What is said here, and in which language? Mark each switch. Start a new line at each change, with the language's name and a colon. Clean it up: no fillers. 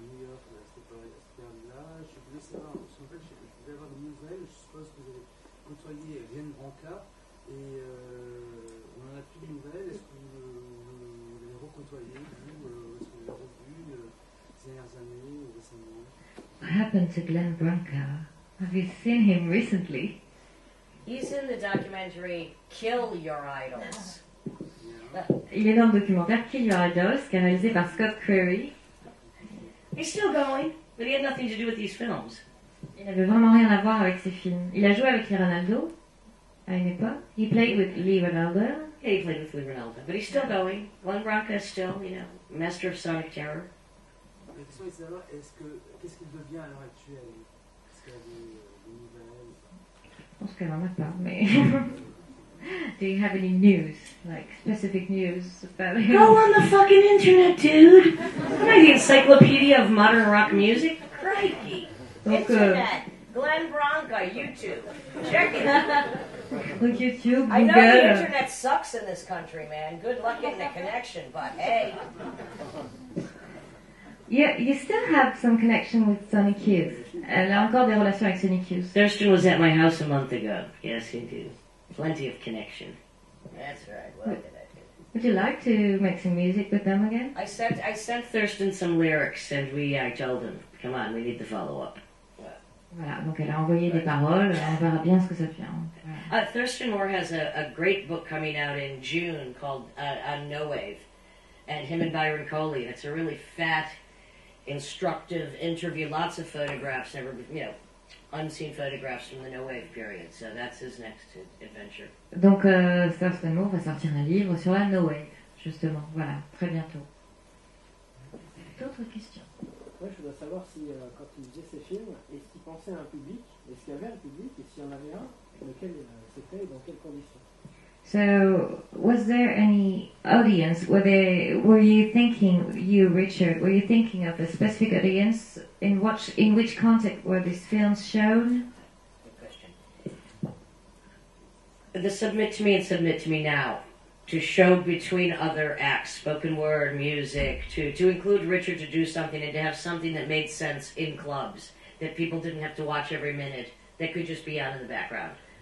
French: voulais savoir, parce qu'en fait, je voulais avoir des nouvelles. Je suppose que vous avez côtoyé Glenn Branca et on n'en a plus de nouvelles. Est-ce que vous l'avez recôtoyé, vous est-ce que vous l'avez revu ces dernières années ou récemment?
English: What happened to Glenn Branca? Have you seen him recently? He's in the documentary Kill Your Idols.
French: Il est dans le documentaire Kill Your Idols, qui est réalisé par Scott Curry.
English: He's still going, but he had nothing to do with these films.
French: Il n'avait vraiment rien à voir avec ses films. Il a joué avec Lee Ronaldo à une époque.
English: He played with Lee Ronaldo. Yeah, he played with Lee Ronaldo, but he's still going. Glenn Branca is still, master of sonic terror.
French: La question est de savoir, qu'est-ce qu'il devient à l'heure actuelle? Est-ce qu'il y a des nouvelles? Je pense qu'elle en a pas, mais...
English: Do you have any news, like specific news about him? Go on the fucking internet, dude! Am I the encyclopedia of modern rock music? Crikey!
French: Donc,
English: Internet, Glenn Branca, YouTube. Check it.
French: donc YouTube,
English: I know the Google. internet sucks in this country, man. Good luck getting a connection, but hey. Yeah, you still have some connection with Sonic Youth.
French: Elle a encore des relations avec Sonic Youth.
English: Thurston was at my house a month ago. Yes, he do. Plenty of connection. That's right. Well, did I do? Would you like to make some music with them again? I sent Thurston some lyrics, and I told him, come on, we need to follow up.
French: Voilà, donc elle a envoyé des paroles, on verra bien ce que ça devient. Voilà.
English: Thurston Moore has a great book coming out in June called On No Wave, and him and Byron Coley. It's a really fat, instructive interview, lots of photographs, unseen photographs from the No Wave period. So that's his next adventure.
French: Donc Thurston Moore va sortir un livre sur la No Wave, justement. Voilà, très bientôt. D'autres questions? Ouais, je voudrais savoir si, quand il faisait ses films, est-ce qu'il pensait à un public, est-ce qu'il y avait un public, et s'il y en avait un, lequel c'était et dans quelles conditions?
English: So, was there any audience? Were you thinking, Richard, were you thinking of a specific audience? In which context were these films shown? Good question. The Submit to Me and Submit to Me Now, to show between other acts, spoken word, music, to include Richard to do something and to have something that made sense in clubs, that people didn't have to watch every minute, that could just be on in the background.